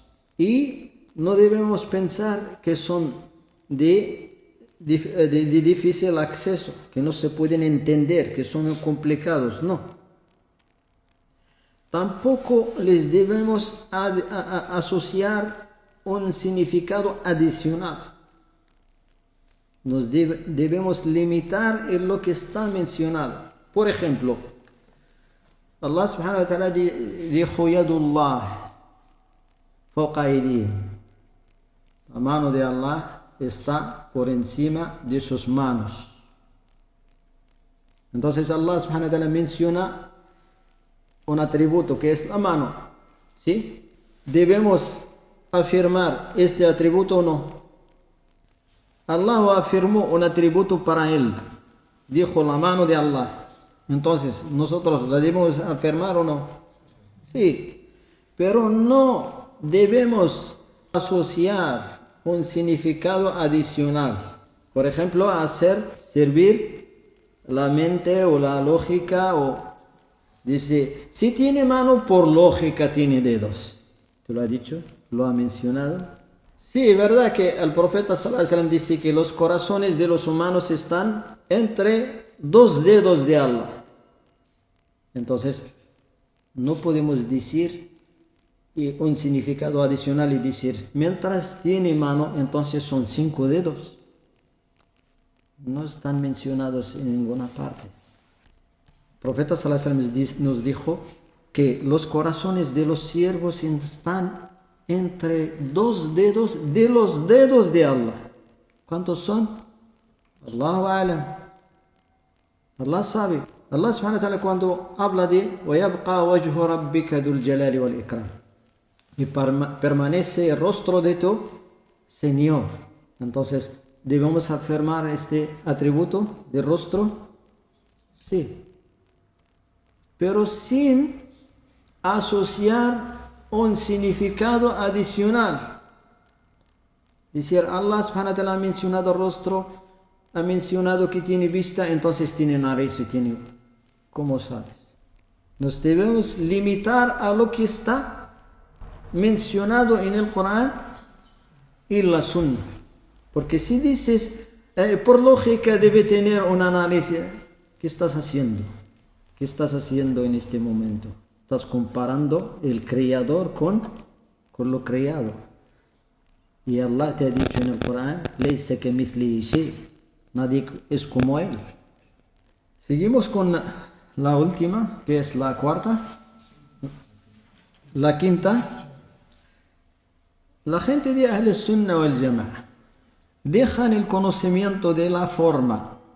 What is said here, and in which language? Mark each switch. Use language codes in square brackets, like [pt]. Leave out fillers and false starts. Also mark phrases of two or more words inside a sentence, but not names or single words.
[es] Y no debemos pensar que son de difícil acceso, que no se pueden entender, que son complicados, no. Tampoco les debemos asociar un significado adicional. Nos debemos limitar en lo que está mencionado. Por ejemplo, Allah [ar] سبحانه وتعالى [es] dijo [ar] يد الله فوق أيديهم. [es] La mano de Allah está por encima de sus manos. Entonces Allah [ar] سبحانه وتعالى [es] menciona un atributo que es la mano. ¿Sí? ¿Debemos afirmar este atributo o no? Allah afirmó un atributo para él. Dijo la mano de Allah. Entonces, ¿nosotros la debemos afirmar o no? Sí. Pero no debemos asociar un significado adicional. Por ejemplo, hacer servir la mente o la lógica o... Dice, si tiene mano, por lógica tiene dedos. ¿Te lo ha dicho? ¿Lo ha mencionado? Sí, verdad que el profeta [ar] صلى الله عليه وسلم [es] dice que los corazones de los humanos están entre dos dedos de Allah. Entonces, no podemos decir un significado adicional y decir, mientras tiene mano, entonces son 5 dedos. No están mencionados en ninguna parte. El profeta [ar] صلى الله عليه وسلم [es] nos dijo que los corazones de los siervos están entre 2 dedos de los dedos de Allah. ¿Cuántos son? [ar] الله أعلم. [es] Allah sabe. Allah [ar] سبحانه وتعالى [es] cuando habla de [ar] وَيَبْقَى وَجْهُ رَبِّكَ ذُو الْجَلَالِ وَالْإِكْرَامِ [es] y permanece el rostro de tu Señor. Entonces, ¿debemos afirmar este atributo de rostro? Sí. Pero sin asociar un significado adicional. Decir, Allah [ar] سبحانه وتعالى [es] ha mencionado rostro, ha mencionado que tiene vista, entonces tiene nariz y tiene... ¿Cómo sabes? Nos debemos limitar a lo que está mencionado en el Corán y la Sunna. Porque si dices, por lógica debe tener una nariz, ¿qué estás haciendo? ¿Qué estás haciendo en este momento? Estás comparando el creador con lo creado. Y Allah te ha dicho en el Corán, [ar] "ليس كمثله شيء", [es] nadie es como él. Seguimos con la última, que es la cuarta. La quinta. La gente de Ahl Sunnah wal Jama'a dejan el conocimiento de la forma.